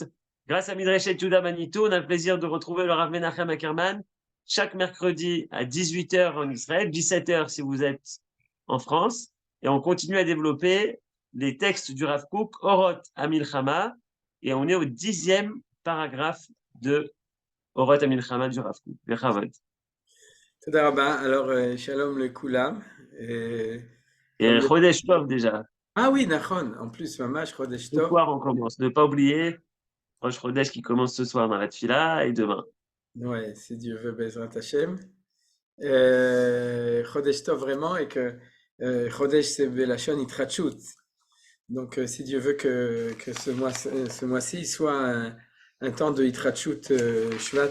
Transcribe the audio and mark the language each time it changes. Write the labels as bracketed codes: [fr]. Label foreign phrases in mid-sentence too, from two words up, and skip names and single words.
[fr] Grâce à Midrashet Yehuda Manito, on a le plaisir de retrouver le Rav Menachem Ackerman chaque mercredi à 18 h en Israël, 17 h si vous êtes en France. Et on continue à développer les textes du Rav Kook, Orot Amilchama. Et on est au 10e paragraphe de Orot Amilchama du Rav Kook. Bechavod. [he] תודה רבה. Alors, שלום לכולם. [fr] Et [he] חודש טוב [fr] déjà. Ah oui, [he] נכון. [fr] En plus, [he] ממש חודש [fr] Ce [he] טוב. [fr] soir, on commence. Ne pas oublier, Rosh Chodesh qui commence ce soir dans la Tfila et demain. Ouais, si Dieu veut, [he] בעזרת השם. חודש טוב [fr] vraiment, et que [he] Chodesh c'est בלשון התרחבות. [fr] Donc, si Dieu veut que ce mois-ci soit un temps de [he] התרחבות שבט.